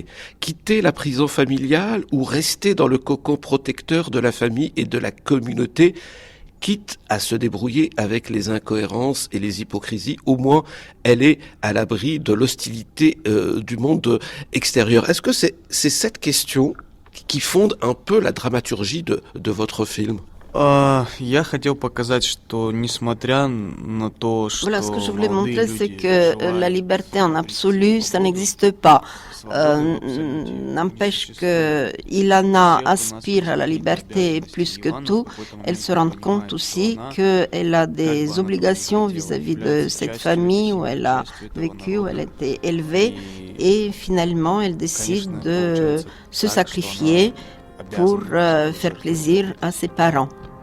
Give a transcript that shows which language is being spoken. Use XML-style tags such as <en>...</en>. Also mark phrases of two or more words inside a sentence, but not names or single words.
<fr>Quitter la prison familiale ou rester dans le cocon protecteur de la famille et de la communauté, quitte à se débrouiller avec les incohérences et les hypocrisies? Au moins, elle est à l'abri de l'hostilité du monde extérieur. Est-ce que c'est cette question qui fonde un peu la dramaturgie de votre film?</fr> <ru>Я хотел показать, что несмотря на то, что</ru> <fr>Voilà, ce que je voulais montrer, c'est que la liberté en absolu, ça n'existe pas. N'empêche que Ilana aspire à la liberté plus que tout. Elle se rend compte aussi qu'elle a des obligations vis-à-vis de cette famille où elle a vécu, où elle a été élevée, et finalement elle décide de se sacrifier pour faire plaisir à ses parents.</fr>